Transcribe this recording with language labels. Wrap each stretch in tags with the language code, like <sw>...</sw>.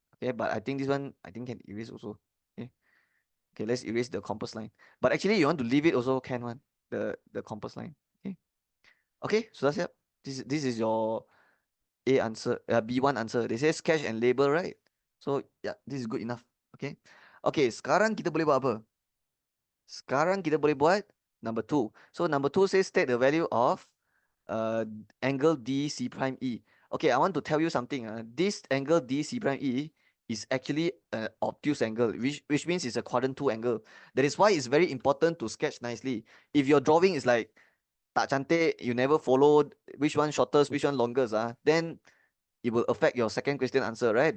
<en>Okay, but I think this one can erase also. Okay, okay, let's erase the compass line. But actually, you want to leave it also can one, the compass line. Okay, okay,</en> <ms>sudah siap.</ms> <en>This is your A answer, B1 answer. They say sketch and label, right? So yeah, this is good enough.</en> <ms>Okay. Okay, sekarang kita boleh buat apa? Sekarang kita boleh buat number 2.</ms> <en>So number 2 says state the value of uh, angle DC prime E. Okay, I want to tell you something. This angle DC prime E is actually an obtuse angle, which means it's a quadrant 2 angle. That is why it's very important to sketch nicely. If your drawing is like</en> <ms>tak cantik,</ms> <en>you never follow which one shortest, which one longest, then it will affect your second question answer, right?</en>